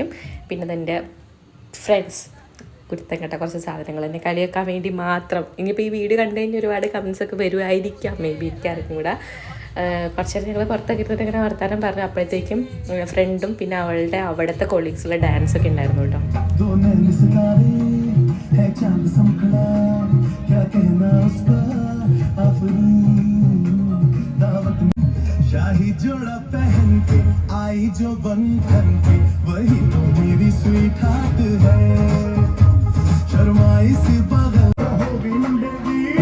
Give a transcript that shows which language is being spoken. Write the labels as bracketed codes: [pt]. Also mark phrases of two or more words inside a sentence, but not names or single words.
[ml] പിന്നെ ഇതെൻ്റെ ഫ്രണ്ട്സ് കുരുത്തം കേട്ട കുറച്ച് സാധനങ്ങൾ എന്നെ കളിയാക്കാൻ വേണ്ടി മാത്രം. ഇനിയിപ്പോൾ ഈ വീഡിയോ കണ്ടു കഴിഞ്ഞാൽ ഒരുപാട് കമൻസ് ഒക്കെ വരുമായിരിക്കാം, മേ ബി എനിക്കറിഞ്ഞും കൂടെ. കുറച്ച് നേരം ഞങ്ങൾ പുറത്തൊക്കെ ഇരുന്നിട്ട് ഇങ്ങനെ വർത്താനം പറഞ്ഞു. അപ്പോഴത്തേക്കും ഫ്രണ്ടും പിന്നെ അവളുടെ അവിടുത്തെ കൊളീഗ്സുള്ള ഡാൻസ് ഒക്കെ ഉണ്ടായിരുന്നു കേട്ടോ. [hi] शाही जोड़ा पहन के आई जो बंधन पे वही तो मेरी [en] sweet heart [hi] है शर्माई सी बगल हो विंडगी